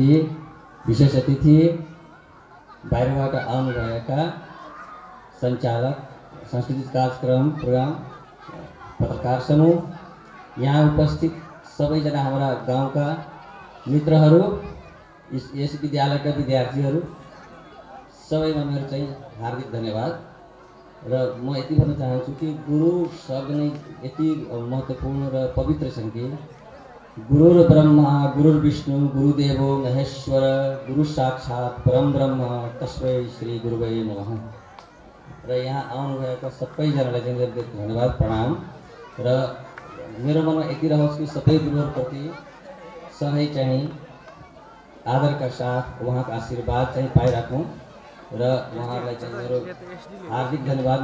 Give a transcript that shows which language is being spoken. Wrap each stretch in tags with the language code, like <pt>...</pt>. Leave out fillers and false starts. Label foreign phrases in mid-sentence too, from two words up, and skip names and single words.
<ne>विशेष अतिथि, बाहिरबाट आउनुभएका सञ्चालक, सांस्कृतिक कार्यक्रम प्रोग्राम, पत्रकार समूह, यहाँ उपस्थित सबैजना हाम्रा गाउँका मित्रहरू, यस विद्यालयका विद्यार्थीहरू, सबैमा मेरो चाहिँ हार्दिक धन्यवाद। र म यति भन्न चाहन्छु कि गुरु शब्द नै यति महत्त्वपूर्ण र पवित्र छन् कि</ne> <sa>गुरुर ब्रह्मा गुरुर्विष्णु गुरुदेवो महेश्वर गुरु साक्षात् परम ब्रह्म तस्मै श्री गुरुवे नमः।</sa> <ne>र यहाँ आउनुभएका सबैजनालाई चाहिँ मेरो धन्यवाद, प्रणाम। र मेरो मनमा यति रहोस् कि सबै गुरुहरूप्रति सधैँ चाहिँ आदरका साथ उहाँको आशीर्वाद चाहिँ पाइराखौँ र उहाँहरूलाई चाहिँ मेरो हार्दिक धन्यवाद।</ne>